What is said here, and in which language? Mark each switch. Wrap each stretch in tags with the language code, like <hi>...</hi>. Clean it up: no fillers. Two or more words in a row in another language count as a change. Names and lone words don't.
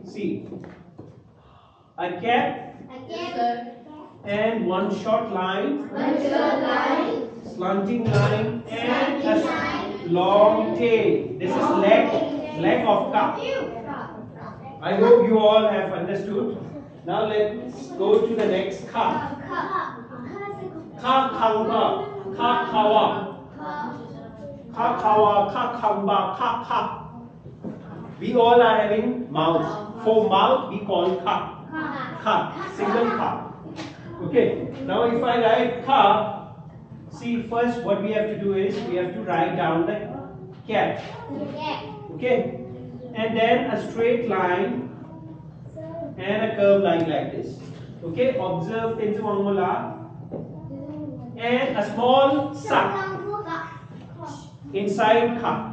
<en>See, a cap and one short line, slanting line, and a long tail. This is leg of ka. I hope you all have understood. Now let's go to the next ka. Ka kamba, ka kawa. Ka kawa, ka kamba, ka ka. We all are having mouth. For mouth we call ka. Ka, single ka. Okay. Now if I write ka, see, first what we have to do is we have to write down the cap. Okay. And then a straight line and a curved line like this. Okay. Observe Tenzu Mangala. And a small sa inside ka.</en>